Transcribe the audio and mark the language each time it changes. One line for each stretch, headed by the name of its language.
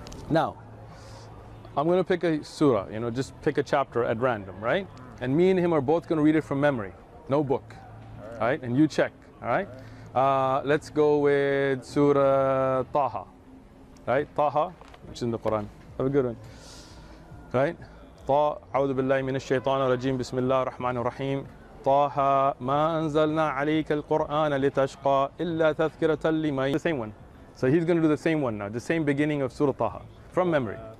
English: Now, I'm going to pick a surah, you know, just pick a chapter at random, right? And me and him are both going to read it from memory, no book, all right? And you check, all right? Let's go with Surah Taha, right? Taha, which is in the Quran. Have a good one, right?
Arabic: أعوذ بالله من الشيطان الرجيم بسم الله الرحمن الرحيم طه ما أنزلنا عليك القرآن لتشقى إلا تذكرة لمن.
English: The same one. So he's going to do the same one now, the same beginning of Surah Taha, from memory.